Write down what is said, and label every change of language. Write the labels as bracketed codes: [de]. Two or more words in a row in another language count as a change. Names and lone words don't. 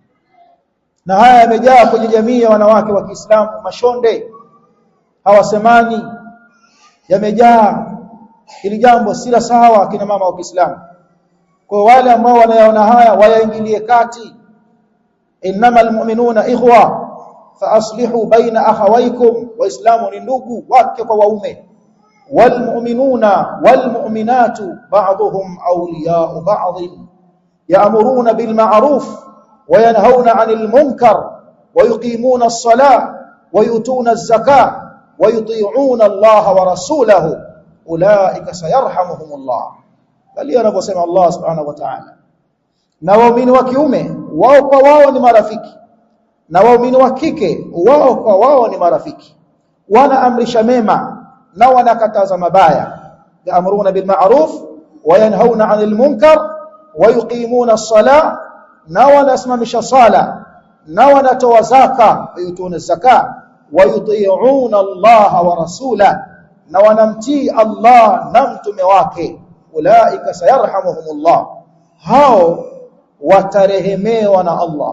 [sw] Na haya yamejaa kwenye jamii ya wanawake wa Kiislamu, mashonde hawasemani, yamejaa. Hili jambo si la sawa kina mama wa Kiislamu. Kwa wale ambao wanayaona haya wayaingilie kati. [ar] إنما المؤمنون إخوة فأصلحوا بين أخويكم, [sw] waislamu ni ndugu wake kwa waume. [ar] والمؤمنون والمؤمنات بعضهم أولياء بعض يأمرون بالمعروف وينهون عن المنكر ويقيمون الصلاة ويؤتون الزكاة ويطيعون الله ورسوله أولئك سيرحمهم الله. [sw] Bali anaposema Allah [ar] سبحانه وتعالى, [sw] na waumini wa kiume wao kwa wao ni marafiki, na waumini wa kike wao kwa wao ni marafiki, wanaamrisha mema na wanakataza mabaya. [ar] يأمرون بالمعروف وينهون عن المنكر ويقيمون الصلاة, [sw] na wanasimamisha sala na wanatoa zaka, [ar] يؤتون زكاة, ويطيعون الله ورسوله, [sw] na wanamtii Allah na mtume wake. [ar] أولئك سيرحمهم الله, [sw] hao watarehemewa na Allah.